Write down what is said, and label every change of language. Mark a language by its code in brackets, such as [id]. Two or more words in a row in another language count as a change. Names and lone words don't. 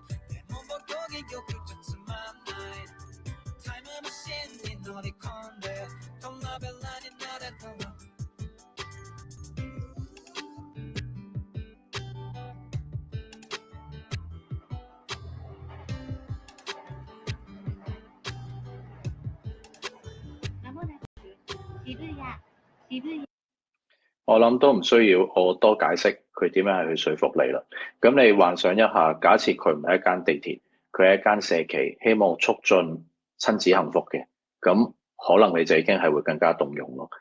[ja] 僕よくじゃつまんないタイムマシンに乗り込んでトラベラーになれたら間もなく渋谷。 [yue] 我諗都唔需要我多解釋佢點樣係去說服你啦。咁你幻想一下，假設佢唔係一間地鐵，佢係一間社企，希望促進親子幸福嘅，咁可能你就已經係會更加動容咯。